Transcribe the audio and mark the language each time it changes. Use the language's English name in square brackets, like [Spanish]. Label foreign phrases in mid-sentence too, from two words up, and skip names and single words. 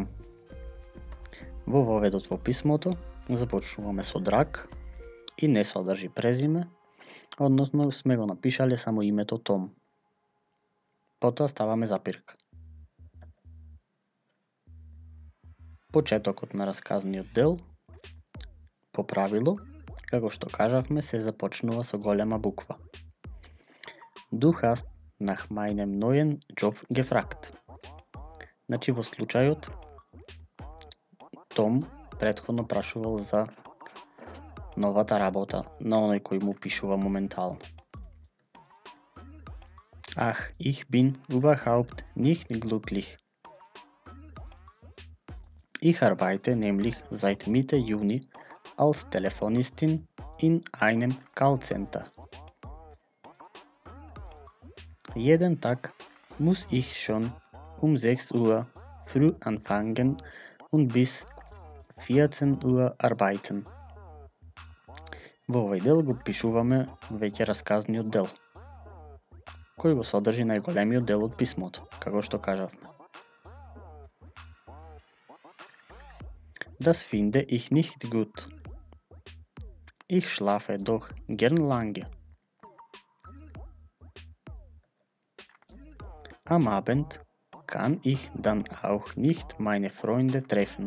[Macedonian] Во воведот во писмото започнуваме со драг и не содржи презиме, односно сме го напишале само името Том. Потоа ставаме запирка. Почетокот на расказниот дел, по правило, како што кажавме, се започнува со голема буква. [German] Du hast nach meinem neuen Job gefragt. [Macedonian] Значи во случајот, Том претходно прашувал за новата работа на оној кој му пишува моментално. [German] Ach, ich bin überhaupt nicht glücklich. Ich arbeite nämlich seit Mitte Juni als Telefonistin in einem Callcenter. Jeden Tag muss ich schon um 6 Uhr früh anfangen und bis 14 Uhr arbeiten. [Macedonian] Во овој дел го пишуваме веќе расказниот дел, кој го содржи најголемиот дел од писмото, како што кажавме. [German] Das finde ich nicht gut. Ich schlafe doch gern lange. Am Abend kann ich dann auch nicht meine Freunde treffen.